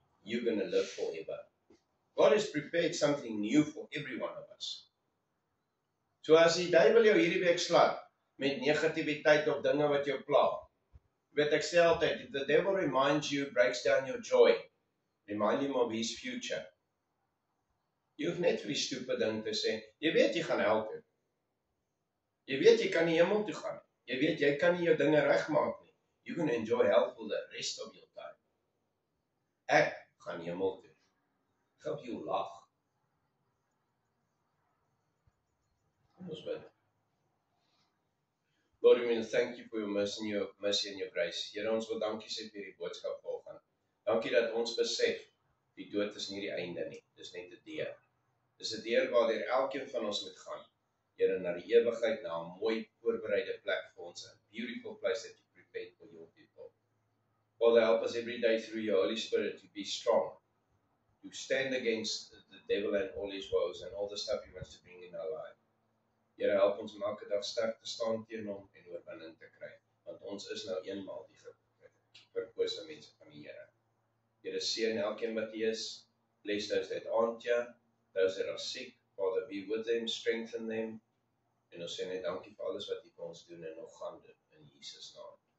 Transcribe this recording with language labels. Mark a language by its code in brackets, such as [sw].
[en] You're going to live forever. God has prepared something new for every one of us. [af] So as die duiwel jou hierdie week slag met negativiteit of dinge wat jou pla. Weet ek sê altyd, [en] if the devil reminds you, breaks down your joy, Remind him of his future. [af] Jy hoef net vir die stupid ding te sê, jy weet jy gaan hel toe. Jy weet jy kan nie hemel toe gaan nie. Jy weet jy kan nie jou dinge regmaak nie. [en] You can enjoy hell for the rest of your time. [af] Ek gaan hemel toe. Ek help jou lag. Kom ons bid. [en] Lord, we thank you for your mercy and your grace. [af] Here, ons wil dankie sê vir die boodskap volgende. Dankie dat ons besef, die dood is nie die einde nie. Dis net 'n deur. Dis 'n deur waardeur elkeen van ons moet gaan. Here, na die ewigheid, na 'n mooi voorbereide plek vir ons, [en] a beautiful place that you prepared for your people. Father, help us every day through your Holy Spirit to be strong, to stand against the devil and all his woes and all the stuff he wants to bring in our life. [af] Here, help ons om elke dag sterk te staan teen hom en oorwinning te kry, want ons is nou eenmaal die verkose mense van die Here. Here, seën elkeen wat hier is. [en] Bless those that aren't here, those that are sick. Father, be with them, strengthen them. [af] En ons sê net dankie vir alles wat U vir ons doen en nog gaan doen in Jesus naam.